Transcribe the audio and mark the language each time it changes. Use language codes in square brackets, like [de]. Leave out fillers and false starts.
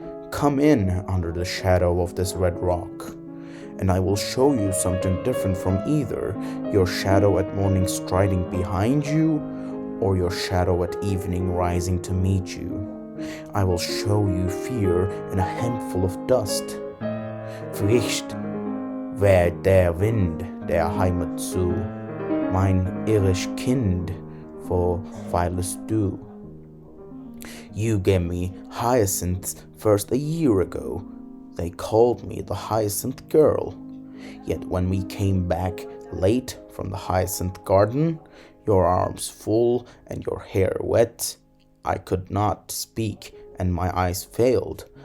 [en] Come in under the shadow of this red rock, and I will show you something different from either your shadow at morning striding behind you, or your shadow at evening rising to meet you. I will show you fear in a handful of dust. [de] Fricht weht der Wind der Heimat zu, mein irisch Kind, wo weilest du? [en] You gave me hyacinths first a year ago. They called me the hyacinth girl. Yet when we came back late from the hyacinth garden, your arms full and your hair wet, I could not speak and my eyes failed.